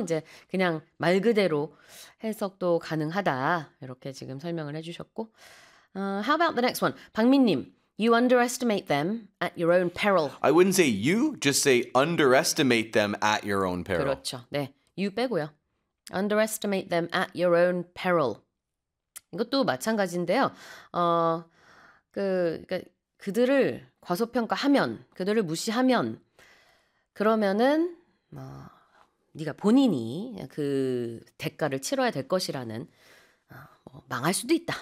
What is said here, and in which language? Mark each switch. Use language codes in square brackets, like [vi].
[ko] 이제 그냥 말 그대로 해석도 가능하다. 이렇게 지금 설명을 해주셨고. [en] How about the next one? 박민님, you underestimate them at your own peril. I wouldn't say you, just say underestimate them at your own peril. [ko] 그렇죠. 네, you 빼고요. [en] Underestimate them at your own peril. [ko] 이것도 마찬가지인데요. 그러니까 그들을 과소평가하면, 그들을 무시하면, 그러면은 네가 본인이 그 대가를 치러야 될 것이라는 망할 수도 있다.